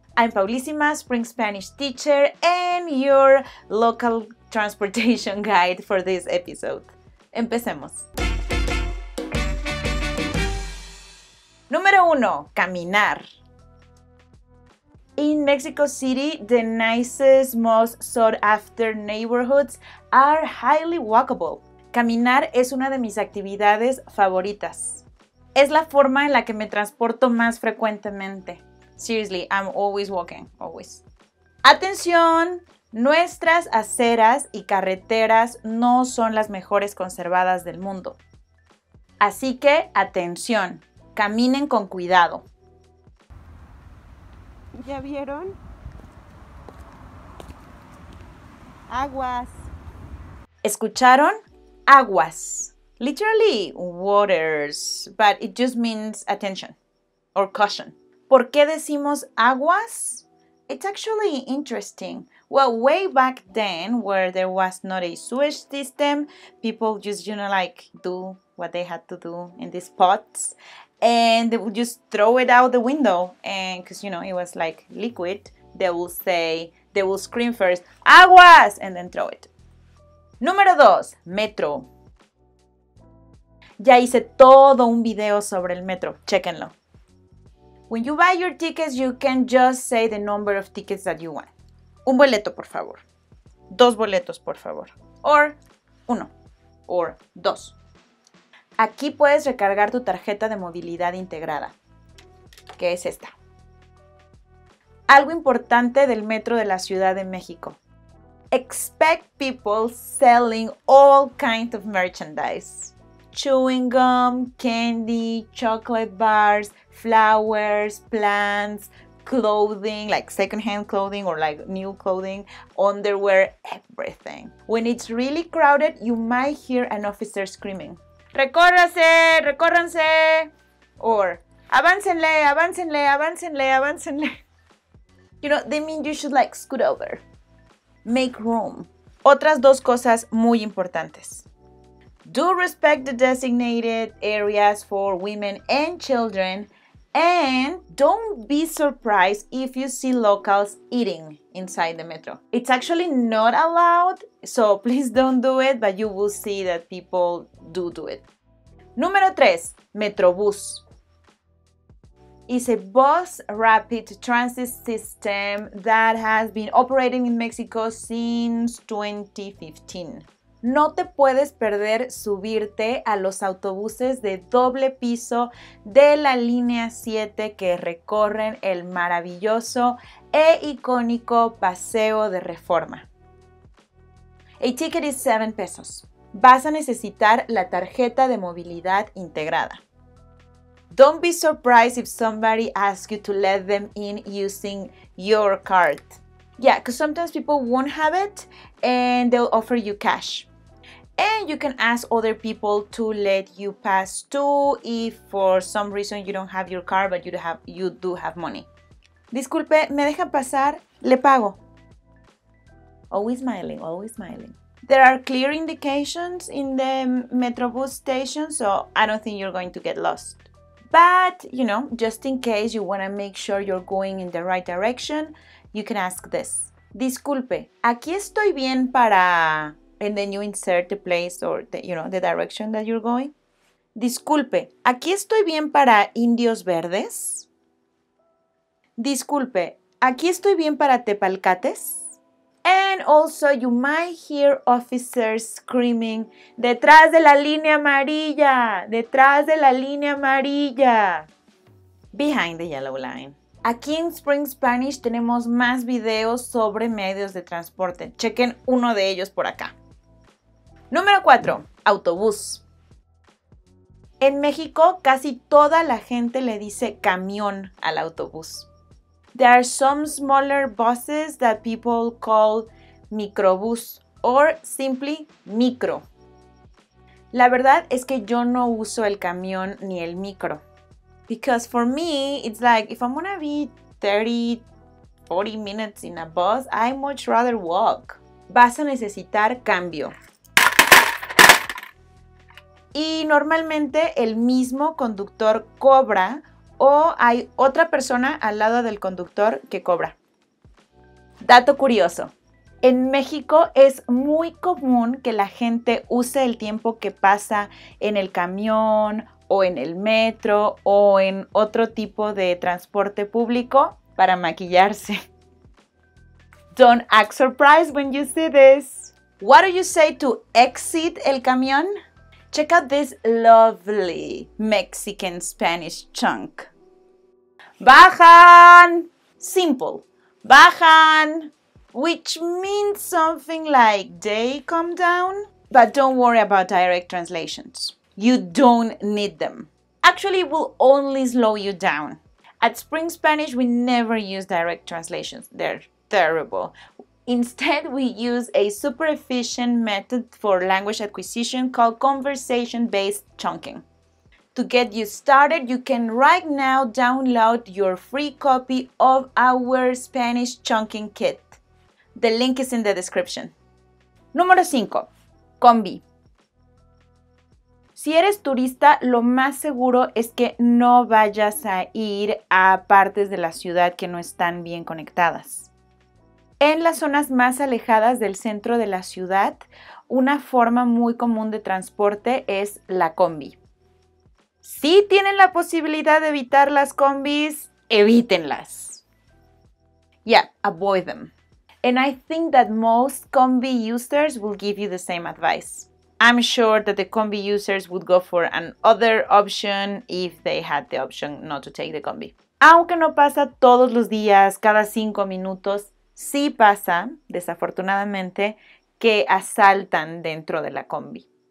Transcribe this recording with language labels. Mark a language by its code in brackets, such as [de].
[en] I'm Paulísima, Spring Spanish teacher and your local transportation guide for this episode. [es] Empecemos. Número 1. Caminar. [en] In Mexico City, the nicest, most sought-after neighborhoods are highly walkable. [es] Caminar es una de mis actividades favoritas. Es la forma en la que me transporto más frecuentemente. [en] Seriously, I'm always walking, always. [es] Atención, nuestras aceras y carreteras no son las mejores conservadas del mundo. Así que, atención, caminen con cuidado. ¿Ya vieron? Aguas. ¿Escucharon? Aguas. [en] Literally, waters, but it just means attention or caution. [es] ¿Por qué decimos aguas? [en] It's actually interesting. Well, way back then, where there was not a sewage system, people just, like, do what they had to do in these pots. And they would just throw it out the window. And because, it was like liquid, they will scream first, aguas, and then throw it. [es] Número 2, metro. Ya hice todo un video sobre el metro. Chéquenlo. [en] When you buy your tickets, you can just say the number of tickets that you want. [es] Un boleto, por favor. 2 boletos, por favor. [en] Or 1. Or 2. [es] Aquí puedes recargar tu tarjeta de movilidad integrada, que es esta. Algo importante del metro de la Ciudad de México. [en] Expect people selling all kinds of merchandise. Chewing gum, candy, chocolate bars, flowers, plants, clothing, like secondhand clothing or like new clothing, underwear, everything. When it's really crowded, you might hear an officer screaming, [es] ¡recórrase! ¡Recórranse! Or, ¡aváncenle! ¡Aváncenle! ¡Aváncenle! ¡Aváncenle! [en] They mean you should like scoot over. Make room. [es] Otras 2 cosas muy importantes. [en] Do respect the designated areas for women and children, and don't be surprised if you see locals eating inside the metro. It's actually not allowed, so please don't do it, but you will see that people do it. [es] Número 3, Metrobús. [en] Is a bus rapid transit system that has been operating in Mexico since 2015. [es] No te puedes perder subirte a los autobuses de doble piso de la línea 7 que recorren el maravilloso e icónico Paseo de Reforma. [en] A ticket is 7 pesos. [es] Vas a necesitar la tarjeta de movilidad integrada. [en] Don't be surprised if somebody asks you to let them in using your card. Yeah, because sometimes people won't have it and they'll offer you cash. And you can ask other people to let you pass too if for some reason you don't have your card but you do have money. [es] Disculpe, ¿me deja pasar? Le pago. [en] Always smiling, always smiling. There are clear indications in the Metrobus station, so I don't think you're going to get lost. But, just in case you want to make sure you're going in the right direction, you can ask this. [es] Disculpe, ¿aquí estoy bien para...? [en] And then you insert the place or the direction that you're going. [es] Disculpe, ¿aquí estoy bien para Indios Verdes? Disculpe, ¿aquí estoy bien para Tepalcates? [en] And also you might hear officers screaming, [es] ¡detrás de la línea amarilla! ¡Detrás de la línea amarilla! [en] Behind the yellow line. [es] Aquí en Spring Spanish tenemos más videos sobre medios de transporte. Chequen uno de ellos por acá. Número 4. Autobús. En México casi toda la gente le dice camión al autobús. [en] There are some smaller buses that people call microbús or simply micro. [es] La verdad es que yo no uso el camión ni el micro. [en] Because for me, it's like if I'm gonna be 30, 40 minutes in a bus, I much rather walk. [es] Vas a necesitar cambio. Y normalmente el mismo conductor cobra o hay otra persona al lado del conductor que cobra. Dato curioso. En México es muy común que la gente use el tiempo que pasa en el camión o en el metro o en otro tipo de transporte público para maquillarse. [en] Don't act surprised when you see this. What do you say to exit [es] el camión? [en] Check out this lovely Mexican Spanish chunk. Bajan! Simple. Bajan, which means something like they come down. But don't worry about direct translations. You don't need them. Actually, it will only slow you down. At Spring Spanish, we never use direct translations. They're terrible. Instead, we use a super efficient method for language acquisition called conversation-based chunking. To get you started, you can right now download your free copy of our Spanish chunking kit. The link is in the description. [es] Número 5. Combi. Si eres turista, lo más seguro es que no vayas a ir a partes de la ciudad que no están bien conectadas. En las zonas más alejadas del centro de la ciudad, una forma muy común de transporte es la combi. Si tienen la posibilidad de evitar las combis, evítenlas. [en] Yeah, avoid them. And I think that most combi users will give you the same advice. I'm sure that the combi users would go for another option if they had the option not to take the combi. [es] Aunque no pasa todos los días, cada 5 minutos, sí pasa, desafortunadamente, que asaltan dentro de la combi.